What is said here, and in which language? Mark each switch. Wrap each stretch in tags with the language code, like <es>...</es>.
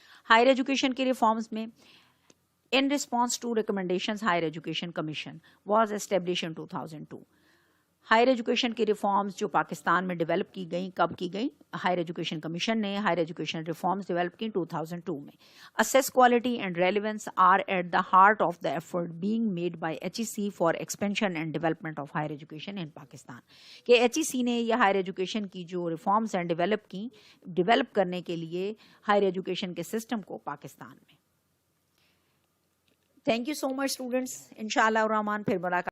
<en>higher education</en> <ur>کے reforms میں</ur> <en>in response to recommendations higher education commission was established in 2002.</en> <ur>Higher education کی reforms جو پاکستان میں develop کی گئیں، کب کی گئیں؟ ہائر ایجوکیشن کمیشن نے ہائر ایجوکیشن ریفارمز ڈیولپ کی 2002 میں.</ur> <en>Assess quality and relevance are at the heart of the effort being made by HEC for expansion and development of higher education in Pakistan.</en> <ur>کہ HEC نے یہ higher education کی جو reforms ہیں develop کرنے کے لیے ہائر ایجوکیشن کے سسٹم کو پاکستان میں.</ur> <en>Thank you so much students.</en> <ur>انشاءاللہ الرحمن پھر ملاقات.</ur>